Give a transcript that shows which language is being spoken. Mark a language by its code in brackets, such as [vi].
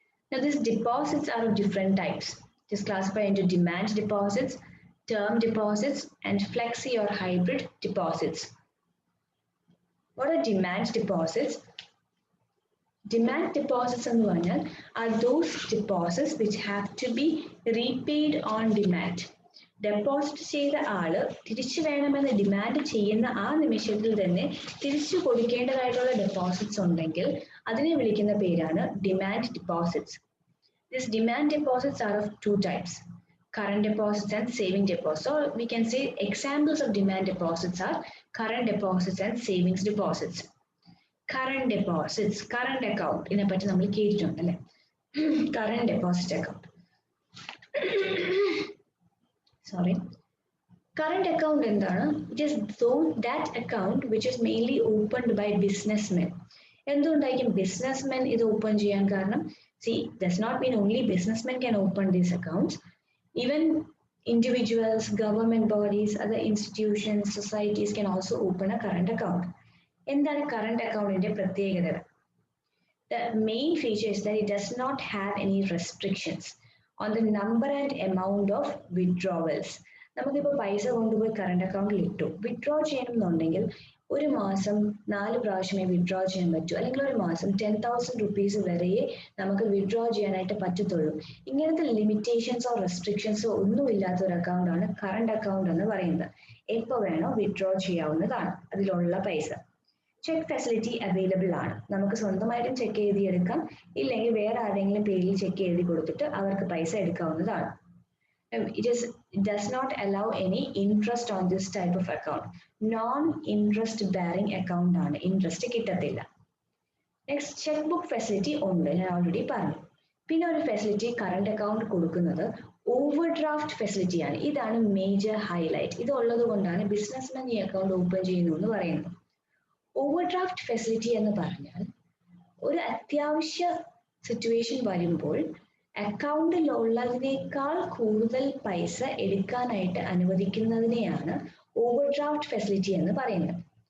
[en] Now these deposits are of different types. It is classified into demand deposits, term deposits, and flexi or hybrid deposits. What are demand deposits? Demand deposits are those deposits which have to be repaid on demand. [ml] Deposit ചെയ്ത ആള് തിരിച്ചു വേണമെന്ന് demand ചെയ്യുന്ന ആ നിമിഷത്തിൽ തന്നെ തിരിച്ചു കൊടുക്കേണ്ടതായിട്ടുള്ള deposits ഉണ്ടെങ്കിൽ അതിനെ വിളിക്കുന്ന പേരാണ് demand deposits. [en] These demand deposits are of two types, current deposits and saving deposits. So we can say examples of demand deposits are current deposits and savings deposits. [ml] Current deposits, current account ഇതിനെ പറ്റി നമ്മൾ കേട്ടിട്ടുണ്ട് അല്ലേ? [en] Current deposit account. Sorry. Current account [ml] എന്താണ്? [en] It is that account which is mainly opened by businessmen. [ml] എന്തുകൊണ്ടായിരിക്കും businessmen ഇത് open ചെയ്യാൻ കാരണം? [en] See, does not mean only businessmen can open these accounts. Even individuals, government bodies, other institutions, societies can also open a current account. [ml] എന്താണ് current account-ന്റെ പ്രത്യേകത? [en] The main feature is that it does not have any restrictions on the number and amount of withdrawals. [ml] നമുക്കിപ്പോൾ പൈസ കൊണ്ടുപോയി current അക്കൗണ്ടിൽ ഇട്ടു, withdraw ചെയ്യണമെന്നുണ്ടെങ്കിൽ ഒരു മാസം 4 പ്രാവശ്യമേ വിഡ്രോ ചെയ്യാൻ പറ്റൂ, അല്ലെങ്കിൽ ഒരു മാസം 10,000 rupees വരെയേ നമുക്ക് വിഡ്രോ ചെയ്യാനായിട്ട് പറ്റത്തുള്ളൂ. ഇങ്ങനത്തെ ലിമിറ്റേഷൻസോ റെസ്ട്രിക്ഷൻസോ ഒന്നും ഇല്ലാത്ത ഒരു അക്കൗണ്ടാണ് കറണ്ട് അക്കൗണ്ട് എന്ന് പറയുന്നത്. എപ്പോൾ വേണോ വിഡ്രോ ചെയ്യാവുന്നതാണ് അതിലുള്ള പൈസ. ചെക്ക് ഫെസിലിറ്റി അവൈലബിൾ ആണ്, നമുക്ക് സ്വന്തമായിട്ടും ചെക്ക് എഴുതിയെടുക്കാം, ഇല്ലെങ്കിൽ വേറെ ആരെങ്കിലും പേരിൽ ചെക്ക് എഴുതി കൊടുത്തിട്ട് അവർക്ക് പൈസ എടുക്കാവുന്നതാണ്. [en] It does not allow any interest on this type of account. [ml] Non-interest bearing account ആണ്, ഇൻട്രസ്റ്റ് കിട്ടത്തില്ല. നെക്സ്റ്റ് ചെക്ക് ബുക്ക് ഫെസിലിറ്റി ഉണ്ട്, ഞാൻ ഓൾറെഡി പറഞ്ഞു. പിന്നെ ഒരു ഫെസിലിറ്റി കറണ്ട് അക്കൗണ്ട് കൊടുക്കുന്നത് ഓവർ ഡ്രാഫ്റ്റ് ഫെസിലിറ്റി ആണ്. ഇതാണ് മേജർ ഹൈലൈറ്റ്. ഇത് ഉള്ളത് കൊണ്ടാണ് ബിസിനസ്മാൻ ഈ അക്കൗണ്ട് ഓപ്പൺ ചെയ്യുന്നു എന്ന് പറയുന്നത്. ഓവർ ഡ്രാഫ്റ്റ് ഫെസിലിറ്റി എന്ന് പറഞ്ഞാൽ ഒരു അത്യാവശ്യ സിറ്റുവേഷൻ വരുമ്പോൾ അക്കൗണ്ടിൽ ഉള്ളതിനേക്കാൾ കൂടുതൽ പൈസ എടുക്കാനായിട്ട് അനുവദിക്കുന്നതിനെയാണ് ഓവർ ഡ്രാഫ്റ്റ് ഫെസിലിറ്റി എന്ന് പറയുന്നത്.